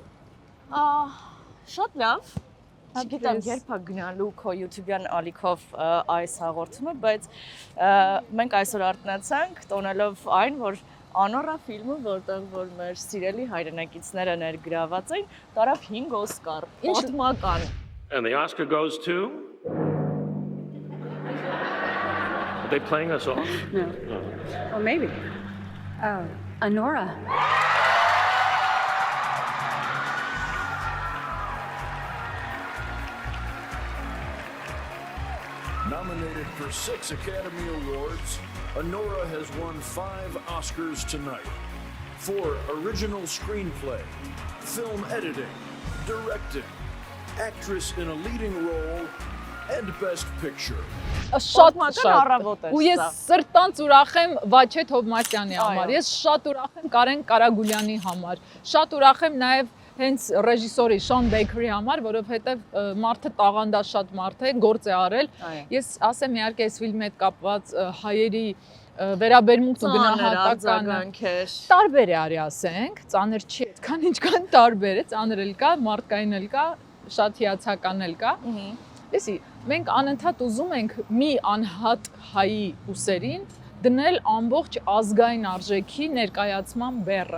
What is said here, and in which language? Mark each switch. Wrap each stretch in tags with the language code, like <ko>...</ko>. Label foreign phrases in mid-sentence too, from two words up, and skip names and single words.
<hy>Շատ լավ։ Չգիտեմ երբ է գնալու քո YouTube-յան ալիքով այս հաղորդումը, բայց մենք այսօր արթնացանք տոնելով այն, որ Անորա ֆիլմը, որտեղ որ մեր սիրելի հայրենակիցները ներգրաված են, տարավ 5 Օսկար։ Պատմական։</hy> <en>And the Oscar goes to? Are they playing us off? No. Well, maybe. Anora. Nominated for 6 Academy Awards, Anora has won 5 Oscars tonight for original screenplay, film editing, directing, actress in a leading role, and best picture.</en> <hy>Շատ առավոտ է։ Ու ես սրտանց ուրախ եմ Վաչե Թովմասյանի համար, ես շատ ուրախ եմ Կարեն Կարագուլյանի համար, շատ ուրախ եմ նաև հենց ռեժիսորի Շոն Բեյքերի համար, որովհետև մարդը տաղանդաշատ մարդ է, գործ է արել։ Ես ասեմ իհարկե այս ֆիլմի հետ կապված հայերի վերաբերմունքն ու գնահատականը տարբեր է արի ասենք, ծանր չի, այդքան ինչքան տարբեր է, ծանր էլ կա, մարդկային էլ կա, շատ հիացական էլ կա։ Լսի, մենք անընդհատ ուզում ենք մի անհատ հայի ուսերին դնել ամբողջ ազգային արժեքի ներկայացման բեռը։</hy>